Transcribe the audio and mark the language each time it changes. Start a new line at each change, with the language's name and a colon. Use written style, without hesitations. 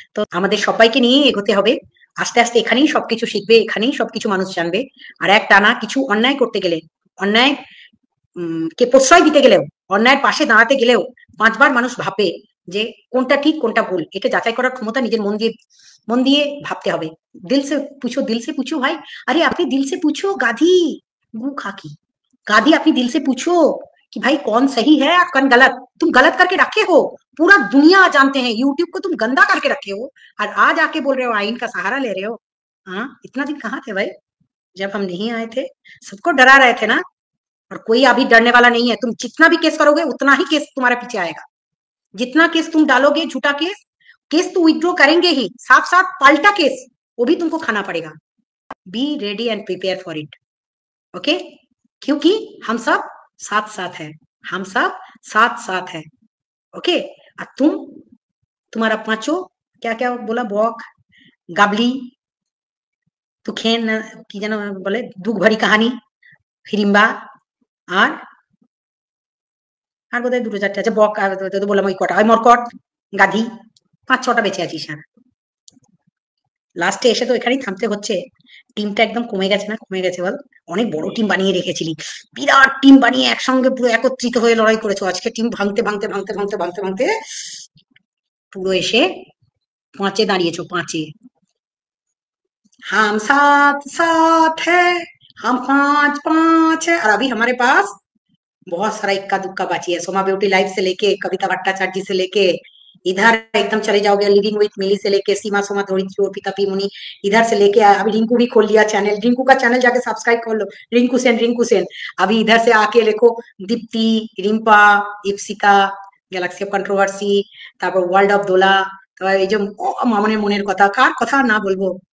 Bangla: তো আমাদের সবাইকে নিয়ে এগোতে হবে। আস্তে আস্তে এখানেই সবকিছু শিখবে, এখানেই সবকিছু মানুষ জানবে। আর এক টানা কিছু অন্যায় করতে গেলে, অন্যায় কে প্রশ্রয় দিতে গেলেও, অন্যায়ের পাশে দাঁড়াতে গেলেও 5 বার মানুষ ভাববে যে কোনটা ঠিক কোনটা ভুল। এটা যাচাই করার ক্ষমতা নিজের মন দিয়ে ভাবতে হবে।
Hindi: দিল সে পুছো ভাই।
Bangla: আরে আপনি
Hindi: দিল সে পুছো গাধি, गू खाकी गादी, अपनी दिल से पूछो कि भाई कौन सही है और कौन गलत। तुम गलत करके रखे हो, पूरा दुनिया जानते हैं, यूट्यूब को तुम गंदा करके रखे हो, और आज आके बोल रहे हो आइन का सहारा ले रहे हो। हाँ, इतना दिन कहाँ थे भाई? जब हम नहीं आए थे, सबको डरा रहे थे ना। और कोई अभी डरने वाला नहीं है। तुम जितना भी केस करोगे उतना ही केस तुम्हारे पीछे आएगा। जितना केस तुम डालोगे झूठा केस, केस तो विथड्रॉ करेंगे ही, साथ साथ पाल्टा केस वो भी तुमको खाना पड़ेगा। Be ready and prepare for it. Okay, क्योंकि हम सब साथ साथ है, हम सब साथ साथ है। ओके, और तुम्हारा पांचों क्या क्या बोला,
Bangla: बॉक, गाबली, तुखेन की যেন বলে দুঃখ ভরি কাহানি, হিড়িম্বা, আর আর বোধহয় দুটো চারটে আছে, বক, আর তো বললাম ওই কটা, ওই মরকট, গাধি, ৫-৬টা বেঁচে আছিস। আর লাস্টে এসে তো এখানেই থামতে হচ্ছে। টিমটা একদম কমে গেছে না? কমে গেছে বল। অনেক বড় টিম বানিয়ে রেখেছিলি, বিরাট টিম বানিয়ে একসঙ্গে পুরো একত্রিত হয়ে লড়াই করেছো। আজকে টিম ভাঙতে ভাঙতে ভাঙতে ভাঙতে ভাঙতে ভাঙতে পুরো এসে ৫-এ দাঁড়িয়েছো, ৫-এ।
Hindi: हम साथ साथ है, हम 5-5 है। और अभी हमारे पास बहुत सारा इक्का दुक्का बाची है। सोमा ब्यूटी लाइफ से लेके, कविता भट्टाचार्य से लेके, इधर एकदम चले जाओगे लिविंग विथ मिली से लेके, सीमा सोमा धोरित्री, अर्पिता पी मुनि, इधर से लेके अभी रिंकू भी खोल लिया चैनल। रिंकू का चैनल जाके सब्सक्राइब कर लो, रिंकू सेन, रिंकू सेन। अभी इधर से आके देखो
Bangla: Deepti, Rimpa, Ipsita, Galaxy of controversy, তারপর ওয়ার্ল্ড অফ দোলা, তারপর এই যে মামনের মনের কথা, কার কথা না বলবো।